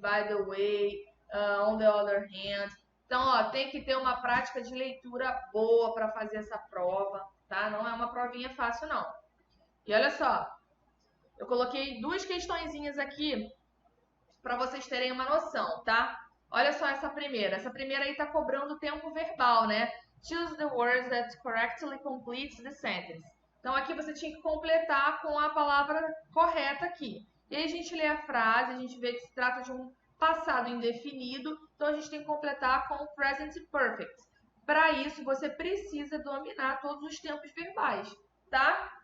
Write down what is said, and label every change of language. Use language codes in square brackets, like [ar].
[en] By the way, on the other hand. [pt] Então, ó, tem que ter uma prática de leitura boa para fazer essa prova, tá? Não é uma provinha fácil, não. E olha só, eu coloquei duas questõezinhas aqui para vocês terem uma noção, tá? Olha só essa primeira. Essa primeira aí tá cobrando tempo verbal, né? [en] Choose the words that correctly complete the sentence. [pt] Então aqui você tinha que completar com a palavra correta aqui. E aí a gente lê a frase, a gente vê que se trata de um passado indefinido, então a gente tem que completar com o present perfect. Para isso, você precisa dominar todos os tempos verbais, tá?